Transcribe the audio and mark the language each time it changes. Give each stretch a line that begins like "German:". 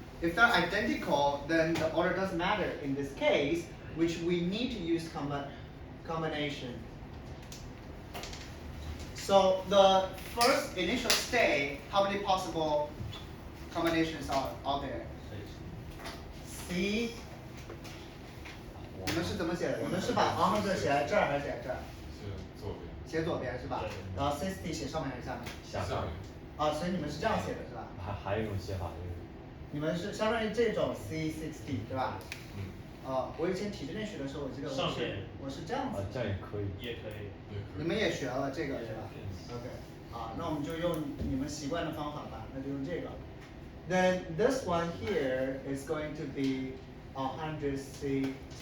English: If they're identical, then the order doesn't matter in this case, which we need to use combination. So the first initial state, how many possible combinations are out there?
Chinese: C， 你们是怎么写的？你们是把 100写在这儿还是写在这儿？是左边。写左边是吧？然后 60写上面还是下面？下面。所以你们是这样写的是吧？还有一种写法就是，你们是相当于这种 C60 对吧？我以前体制内学的时候，我记得我是这样子。这样也可以。也可以。你们也学了这个是吧 ？OK， 那我们就用你们习惯的方法吧，那就用这个。
English: Then this one here is going to be 100C50.